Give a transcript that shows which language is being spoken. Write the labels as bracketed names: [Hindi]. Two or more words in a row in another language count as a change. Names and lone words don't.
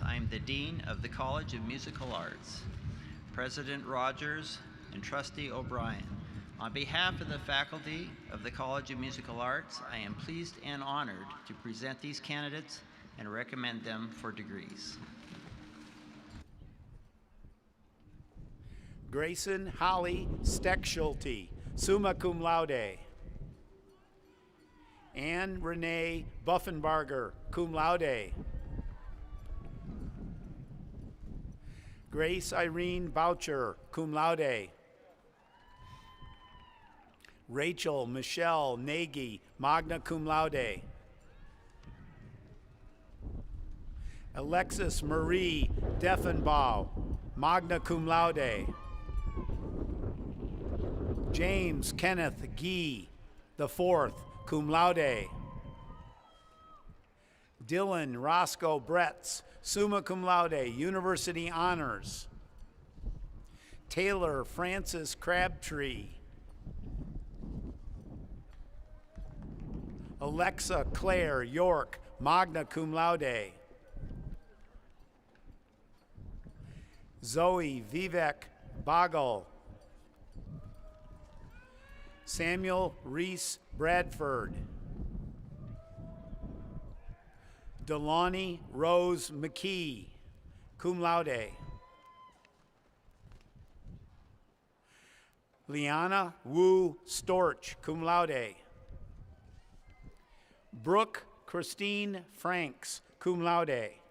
[English] I'm the Dean of the College of Musical Arts. President Rogers and Trustee O'Brien, on behalf of the faculty of the College of Musical Arts, I am pleased and honored to present these candidates and recommend them for degrees. Grayson Holly Steckschulte, [Latin] summa cum laude. [English] Anne Renee Buffenbarger, [Latin] cum laude. [English] Grace Irene Boucher, [Latin] cum laude. [English] Rachel Michelle Nagy, [Latin] magna cum laude. [English] Alexis Marie Deffenbaugh, [Latin] magna cum laude. [English] James Kenneth Gee, the fourth, [Latin] cum laude. [English] Dylan Roscoe Bretz, [Latin] summa cum laude, [English] university honors. Taylor Francis Crabtree. Alexa Claire York, [Latin] magna cum laude. [English] Zoe Vivek Bagal. Samuel Reese Bradford. Delani Rose McKee, [Latin] cum laude. [English] Liana Wu Storch, [Latin] cum laude. [English] Brooke Christine Franks, [Latin] cum laude.